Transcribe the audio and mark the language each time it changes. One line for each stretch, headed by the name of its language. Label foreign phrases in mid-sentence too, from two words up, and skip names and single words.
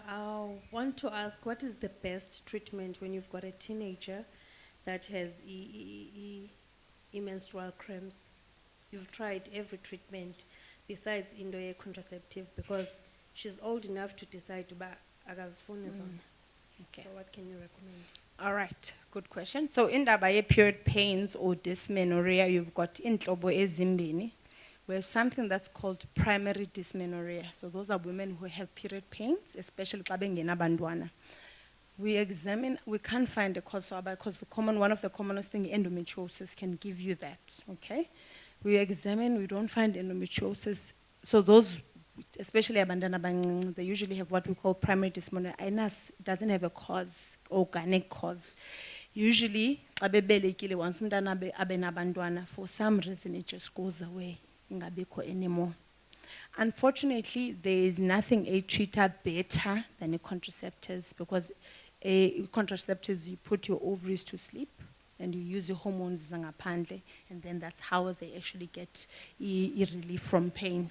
English: I want to ask, what is the best treatment when you've got a teenager that has menstrual cramps? You've tried every treatment besides into contraceptive because she's old enough to decide to buy
Xhosa: akazifuni zona.
English: Okay. So what can you recommend? All right, good question. So in the period pains or dysmenorrhea, you've got
Xhosa: intlobo ezimbini.
English: We have something that's called primary dysmenorrhea. So those are women who have period pains, especially
Xhosa: xa bengena bantwana.
English: We examine, we can't find a cause because one of the commonest things, endometriosis, can give you that, okay? We examine, we don't find endometriosis. So those, especially
Xhosa: abantwana abancinci,
English: they usually have what we call primary dysmenorrhea. It doesn't have a cause, organic cause. Usually,
Xhosa: xa bebelekile, once umntana abe nabantwana,
English: for some reason it just goes away.
Xhosa: Ingabikho anymore.
English: Unfortunately, there is nothing a treater better than a contraceptives because contraceptives, you put your ovaries to sleep and you use your hormones zangaphandle, and then that's how they actually get relief from pain.